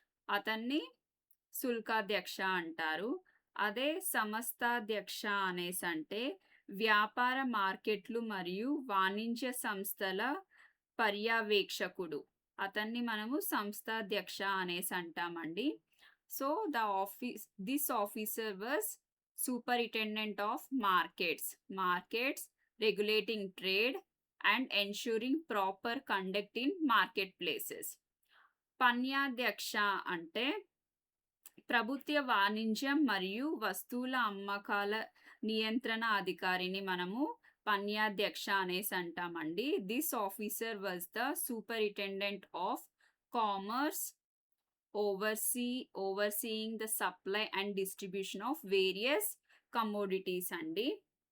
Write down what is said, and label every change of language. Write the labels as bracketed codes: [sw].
[te] అతన్ని సుల్కాధ్యక్ష అంటారు. అదే సమస్తాధ్యక్ష అనేసంటే వ్యాపార మార్కెట్లు మరియు వాణిజ్య సంస్థల పర్యవేక్షకుడు. అతన్ని మనము సంస్థాధ్యక్ష అనేసి అంటామండి. [en] So, this officer was superintendent of markets regulating trade and ensuring proper conduct in marketplaces. [te] పన్యాధ్యక్ష అంటే ప్రభుత్వ వాణిజ్యం మరియు వస్తువుల అమ్మకాల నియంత్రణ అధికారిని మనము పన్యాధ్యక్ష అనేసి అంటామండి. [en] This officer was the superintendent of commerce overseeing the supply and distribution of various commodities అండి.